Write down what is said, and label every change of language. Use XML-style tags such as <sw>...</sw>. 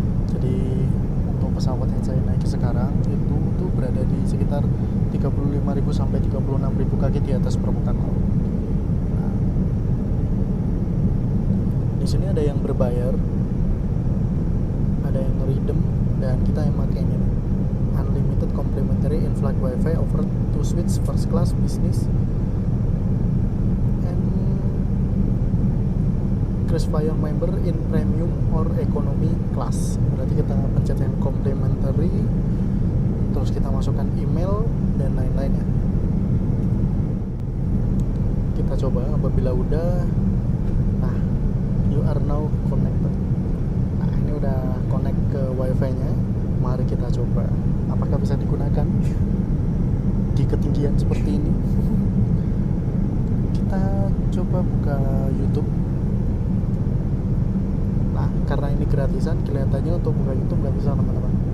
<id>Jadi untuk pesawat yang saya naiki sekarang itu tuh berada di sekitar 35.000 sampai 36.000 kaki di atas permukaan laut. Nah, di sini ada yang berbayar, ada yang redeem, dan kita yang makainya.</id> <en>Unlimited complimentary in-flight wifi offered to switch first class, business, and KrisFlyer member in premium or economy class.</en> <id>Berarti kita pencet yang complimentary, terus kita masukkan email dan lain-lain ya. Kita coba apabila udah. Nah,</id> <en>you are now connected.</en> <id>Nah, ini udah connect ke wifi nya. Mari kita coba apakah bisa digunakan di ketinggian seperti ini. Kita coba buka YouTube. Nah, karena ini gratisan, kelihatannya untuk buka YouTube nggak bisa, teman-teman.</id>